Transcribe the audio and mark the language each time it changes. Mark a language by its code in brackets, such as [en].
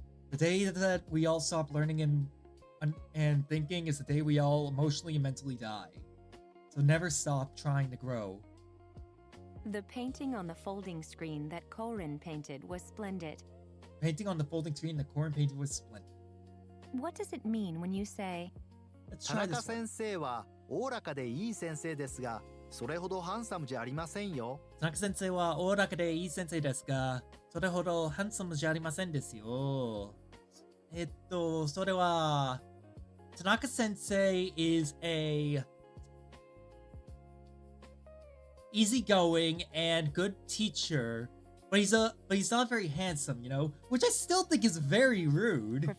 [en] The day that we all stop learning and thinking is the day we all emotionally and mentally die. So never stop trying to grow. The painting on the folding screen that Korin painted was splendid. Painting on the folding screen that Korin painted was splendid. What does it mean when you say, Let's [ja] 田 [en] try [ja] 中 [en] this one. [ja] 先生はおおらかでいい先生ですが、それほどハンサムじゃありませんよ。田中先生はおおらかでいい先生ですが、それほどハンサムじゃありませんですよ。それは、田中先生 [en] is a easygoing and good teacher, but he's not very handsome, you know, which I still think is very rude.